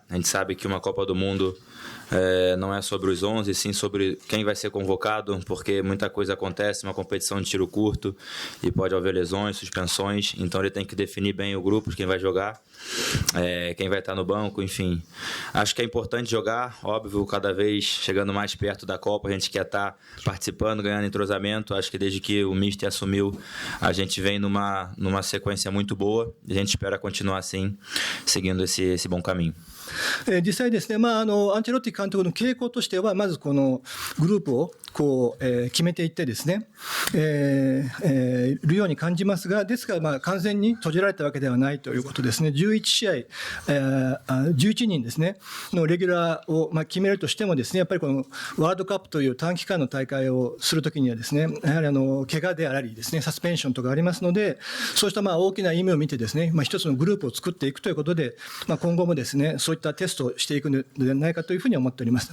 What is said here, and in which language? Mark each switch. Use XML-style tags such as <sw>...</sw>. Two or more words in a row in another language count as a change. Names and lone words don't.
<pt>A gente sabe que uma Copa do Mundo não é sobre os 11, sim sobre quem vai ser convocado, porque muita coisa acontece, uma competição de tiro curto e pode haver lesões, suspensões, então ele tem que definir bem o grupo de quem vai jogar, quem vai estar no banco, enfim. Acho que é importante jogar, óbvio, cada vez chegando mais perto da Copa, a gente quer estar participando, ganhando entrosamento. Acho que desde que o Mister assumiu, a gente vem numa sequência muito boa e a gente espera continuar assim, seguindo esse bom caminho.</pt> <ja>実際ですね、アンチェロッティ監督の傾向としては、まずこのグループを決めていってですね、るように感じますが、ですから完全に閉じられたわけではないということですね。11試合、11人ですね、のレギュラーを決めるとしてもですね、やっぱりこのワールドカップという短期間の大会をするときにはですね、やはり怪我でありですね、サスペンションとかありますので、そうした大きな意味を見てですね、一つのグループを作っていくということで、今後もですね、そういったテストをしていくのではないかというふうに思っております。</ja>